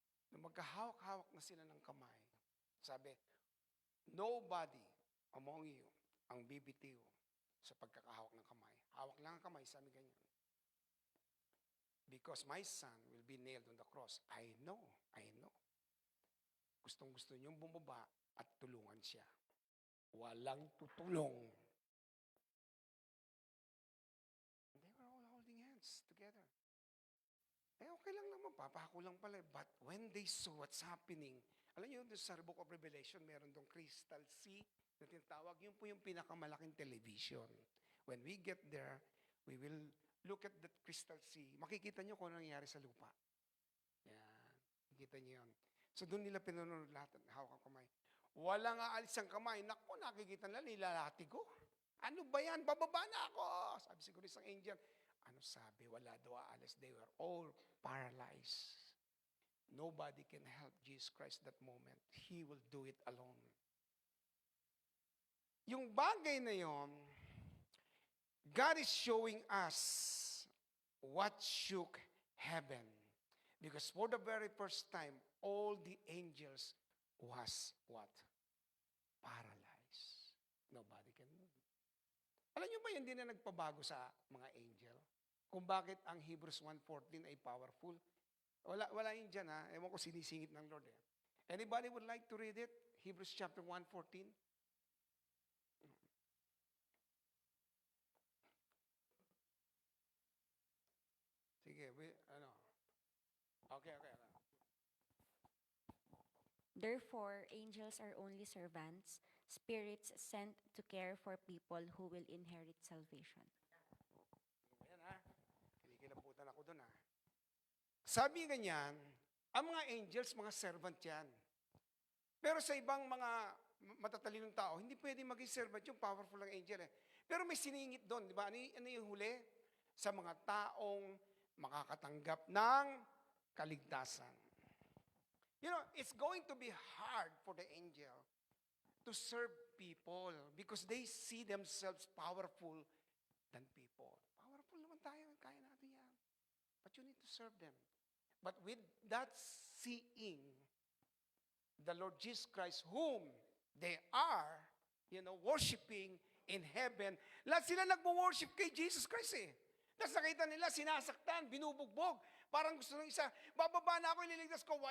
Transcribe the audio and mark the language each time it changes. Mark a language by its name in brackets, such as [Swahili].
[Filipino] Nung magkahawak-hawak na sila ng kamay, sabi, [English] nobody among you [Filipino] ang bibitiw sa pagkakahawak ng kamay. Hawak lang ang kamay, sabi ganyan. [English] Because my son will be nailed on the cross. I know. [Filipino] Gustong-gusto niyong bumaba at tulungan siya. Walang tutulong. [English] They were all holding hands together. [Filipino] Okay lang naman, papako lang pala. [English] But when they saw what's happening, [Filipino] alam niyo, sa Book of Revelation, meron dong crystal sea na tinatawag. Yun po yung pinakamalaking television. [English] When we get there, we will look at that crystal sea. [Filipino] Makikita niyo kung ano nangyari sa lupa. Yan. Makikita niyo yun. So doon nila pinunod lahat ng hawak ang kamay. Walang aalis ang kamay. Naku, nakikita nila, nilalati ko. Ano ba yan? Bababa na ako. Sabi siguro isang angel. Ano sabi? Wala daw aalis. [English] They were all paralyzed. Nobody can help Jesus Christ that moment. He will do it alone. [Filipino] Yung bagay na yon, [English] God is showing us what shook heaven. Because for the very first time, all the angels was what? Paralyzed. Nobody can move. [Filipino] Alam niyo ba hindi na nagpabago sa mga angel? Kung bakit ang Hebrews 1:14 ay powerful? Wala yun dyan ha. Ewan ko sinisingit ng Lord eh. [English] Anybody would like to read it? Hebrews chapter 1:14. [Filipino] Sige, Okay. [English] Therefore, angels are only servants, spirits sent to care for people who will inherit salvation. [Filipino] Ayan ha. Kinikilabutan ako doon ha. Sabi ganyan, ang mga angels, mga servant yan. Pero sa ibang mga matatalinong tao, hindi pwede maging servant yung powerful ng angel eh. Pero may siningit doon, di ba? Ano yung huli? Sa mga taong makakatanggap ng kaligtasan. [English] You know, it's going to be hard for the angel to serve people because they see themselves powerful than people. [Filipino] Powerful naman tayo, kaya natin yan. [English] But you need to serve them. But with that seeing, the Lord Jesus Christ, whom they are, worshiping in heaven, [Filipino] lahat sila nagmo-worship kay Jesus Christ eh. Tapos nakita nila, sinasaktan, binubugbog. Parang gusto ng isa, bababa na ako, ililigtas ko.